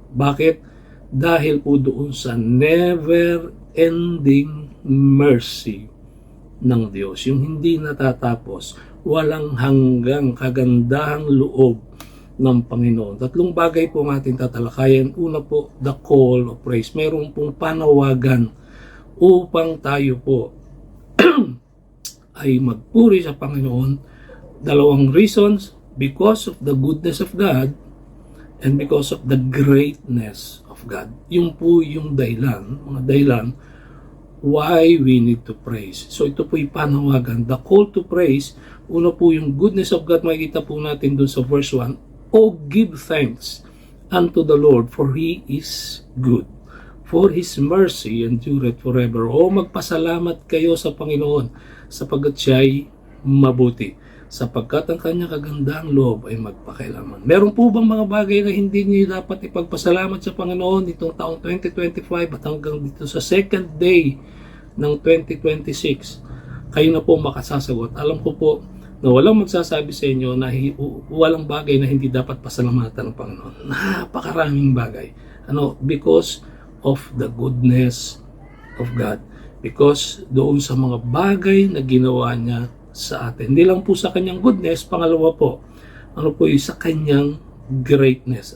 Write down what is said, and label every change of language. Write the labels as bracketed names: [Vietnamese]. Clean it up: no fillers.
[Filipino] Bakit? Dahil po doon sa [English] never-ending mercy [Filipino] ng Diyos, yung hindi natatapos, walang hanggang kagandahang loob ng Panginoon. Tatlong bagay po ang ating tatalakayan. Una po, [English] the call of praise. [Filipino] Mayroon pong panawagan upang tayo po ay magpuri sa Panginoon. Dalawang reasons, [English] because of the goodness of God and because of the greatness of God. [Filipino] Yung po yung dahilan, mga dahilan [English] why we need to praise. [Filipino] So ito po yung panawagan. [English] The call to praise, [Filipino] una po yung [English] goodness of God, [Filipino] makikita po natin dun sa [English] verse 1, "Oh, give thanks unto the Lord, for He is good, for His mercy endureth forever." [Filipino] O magpasalamat kayo sa Panginoon, sapagkat siya'y mabuti, sapagkat ang kanyang kagandahang loob ay magpakailanman. Meron po bang mga bagay na hindi niyo dapat ipagpasalamat sa Panginoon itong taong 2025 at hanggang dito sa second day ng 2026? Kayo na po makasasagot. Alam ko po na walang magsasabi sa inyo na walang bagay na hindi dapat pasalamatan ng Panginoon. Napakaraming bagay. [English] Because of the goodness of God. [Filipino] Because doon sa mga bagay na ginawa niya sa atin. Hindi lang po sa kanyang goodness, pangalawa po, sa kanyang greatness.